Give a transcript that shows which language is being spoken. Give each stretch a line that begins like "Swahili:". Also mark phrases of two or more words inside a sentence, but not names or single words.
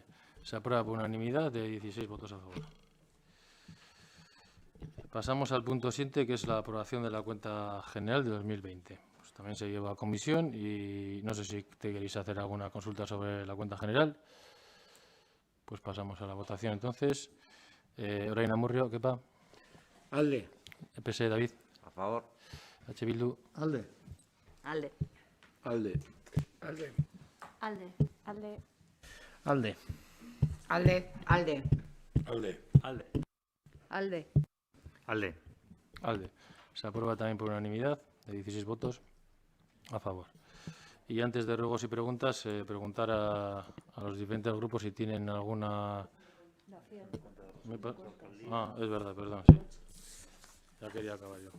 Spanish: Se aprueba por unanimidad de 16 votos a favor. Pasamos al punto 7, que es la aprobación de la cuenta general de 2020. Pues también se lleva a comisión y no sé si te queréis hacer alguna consulta sobre la cuenta general. Pues pasamos a la votación entonces.
Basque: Orain Amurrio, Kepa. Alde. EPS, David.
Spanish: A favor.
Basque: H. Bildu. Alde. Alde. Alde. Alde. Alde. Alde. Alde. Alde. Alde. Alde. Alde. Alde. Alde.
Spanish: Se aprueba también por unanimidad de 16 votos a favor. Y antes de ruegos y preguntas, preguntar a los diferentes grupos si tienen alguna... Es verdad, perdón, sí. Ya quería acabar yo.